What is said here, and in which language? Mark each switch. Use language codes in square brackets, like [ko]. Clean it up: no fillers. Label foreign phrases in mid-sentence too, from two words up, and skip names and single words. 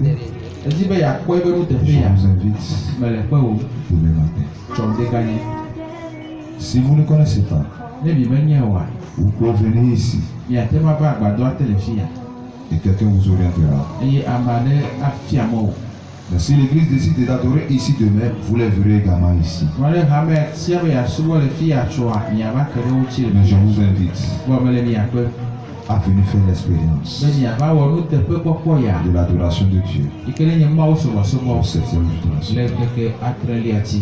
[ee] Edzi be yeakpɔe be [fr] Je [ee] nuteƒea. [fr] vous invite [ee] Mele kpe wo [fr] demain matin. [ee] tsɔm ɖe ganye. [fr] Si vous ne connaissez pas, [ee] Ne mi menye oa, [fr] vous pouvez venir ici [ee] miate ma va agbadɔa te le fi ya. [fr] et quelqu'un vous orientera. [ee] Eye ame aɖe afia mɔ wo. [fr] Mais si l'église décide d'adorer ici demain, vous les verrez également ici. Mais je vous invite à venir faire l'expérience de l'adoration de Dieu. Pour cette adoration.